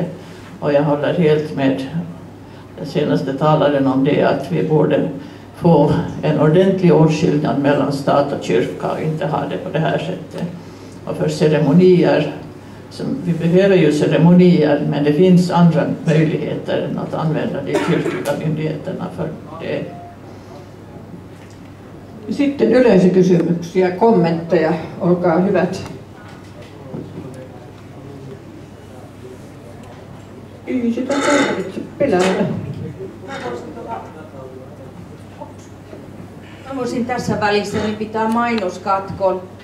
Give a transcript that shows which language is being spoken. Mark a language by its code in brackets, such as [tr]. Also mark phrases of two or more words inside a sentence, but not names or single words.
[sv] Och jag håller helt med den senaste talaren om det, att vi borde få en ordentlig åtskillnad mellan stat och kyrka och inte ha det på det här sättet. Och för ceremonier, vi behöver ju ceremonier, men det finns andra möjligheter än att använda de kyrkliga myndigheterna för det. [fi] Sitten yleisökysymyksiä, kommentteja, olkaa hyvät. Ei sitä tarvitse pelätä. Mä voisin tässä välissä niin pitää mainoskatkon.